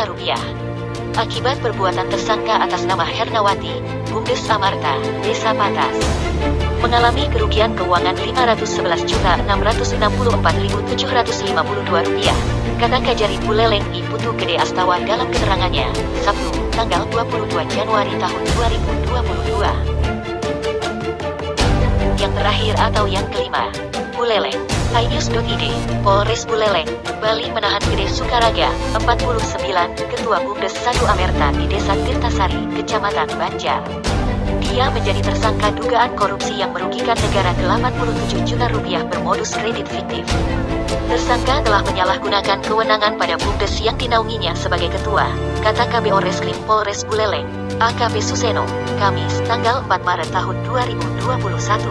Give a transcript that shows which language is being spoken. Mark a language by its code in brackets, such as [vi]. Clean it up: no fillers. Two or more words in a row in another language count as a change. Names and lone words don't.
[id] Akibat perbuatan tersangka atas nama Hernawati, BUMDes Amarta Desa Patas mengalami kerugian keuangan Rp511.664.752, kata Kajari Buleleng I Putu Gede Astawa dalam keterangannya, Sabtu, tanggal 22 Januari tahun 2022. Yang terakhir atau yang kelima, Buleleng, inews.id, Polres Buleleng, Bali menahan Gede Sukaraga, 49, Ketua BUMDes Sadu Amerta di Desa Tirtasari, Kecamatan Banjar. Dia menjadi tersangka dugaan korupsi yang merugikan negara Rp87 juta bermodus kredit fiktif. Tersangka telah menyalahgunakan kewenangan pada BUMDes yang dinaunginya sebagai ketua, kata Kabiro Reskrim Polres Buleleng, AKP Suseno, Kamis, tanggal 4 Maret tahun 2021.